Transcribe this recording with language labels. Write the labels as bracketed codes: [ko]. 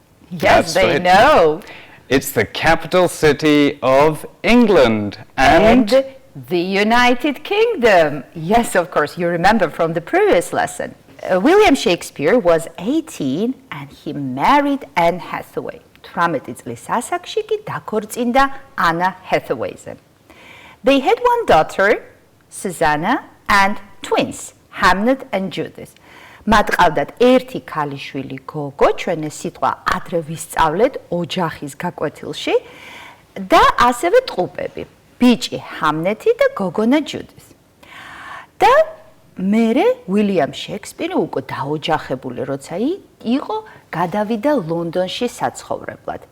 [en] Yes, they know. It's the capital city of England and the United Kingdom. Yes, of course, you remember from the previous lesson. William Shakespeare was 18 and he married Anne Hathaway. [ka] 18 წლის ასაკში კი დაქორწინდა Anna Hathaway-ზე. [en] They had one daughter, Susanna, and twins, Hamnet and Judith. [ka] მათ ყავდათ ერთი ქალიშვილი გოგო, ჩვენ ეს სიტყვა ადრე ვისწავლეთ ოჯახის გაკვეთილში და ასევე ტყუპები, ბიჭი ჰამნეთი და გოგონა ჯუდith. და მერე უილიამ შექსპირი უკვე დაოჯახებული როცა იყო, გადავიდა ლონდონში საცხოვრებლად.